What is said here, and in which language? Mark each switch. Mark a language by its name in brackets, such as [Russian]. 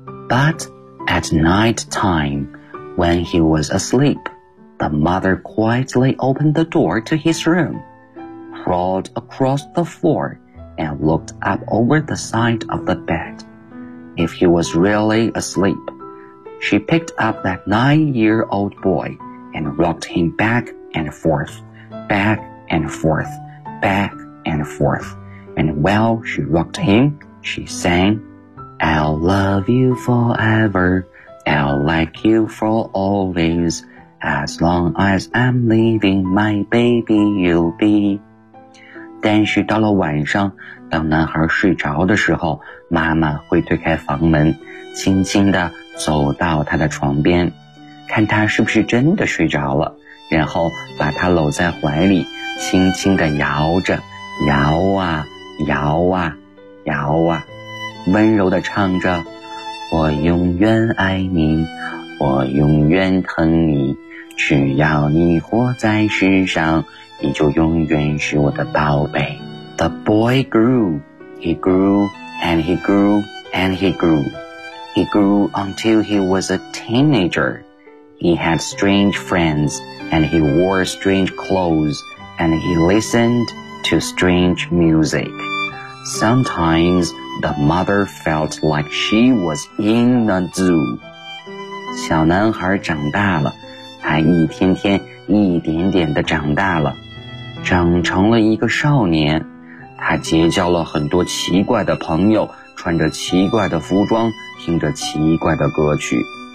[English] But at night time, when he was asleep,The mother quietly opened the door to his room, crawled across the floor, and looked up over the side of the bed. If he was really asleep, she picked up that 9-year-old boy and rocked him back and forth, back and forth, back and forth. And while she rocked him, she sang, I'll love you forever, I'll like you for always,As long as I'm leaving, my baby, you'll be. [Chinese] 但是到了晚上，当男孩睡着的时候，妈妈会推开房门，轻轻地走到他的床边，看他是不是真的睡着了，然后把他搂在怀里，轻轻地摇着，摇啊，摇啊，摇啊，温柔地唱着，我永远爱你，我永远疼你。只要你活在世上，你就永远是我的宝贝。 [English] The boy grew, he grew, and he grew, and he grew. He grew until he was a teenager. He had strange friends, and he wore strange clothes, and he listened to strange music. Sometimes the mother felt like she was in a zoo. [Chinese] 小男孩长大了，他一天天一点点地长大了，长成了一个少年。他结交了很多奇怪的朋友，穿着奇怪的服装，听着奇怪的歌曲。